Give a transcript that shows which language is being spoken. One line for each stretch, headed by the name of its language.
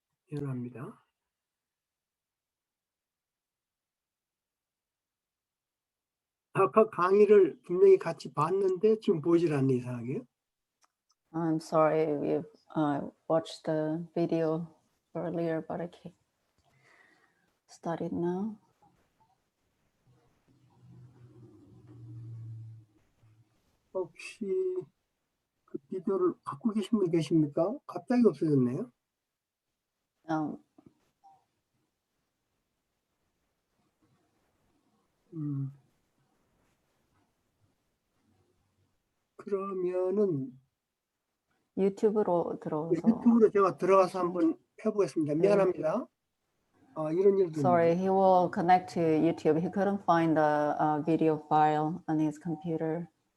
Korean: 미안합니다. 아까 강의를 분명히 같이 봤는데 지금 보질 않네, 이상하게.
English: I'm sorry, we've watched the video earlier, but I can't start it now.
Korean: 혹시 그 비디오를 갖고 계신 분 계십니까? 갑자기 없어졌네요. Um, 그러면은 유튜브로 들어오서. 유튜브로 제가 들어가서 한번 해보겠습니다. 미안합니다. 이런 일도
English: Sorry,
Korean: 있네요.
English: he will connect to YouTube. He couldn't find the video file on his computer.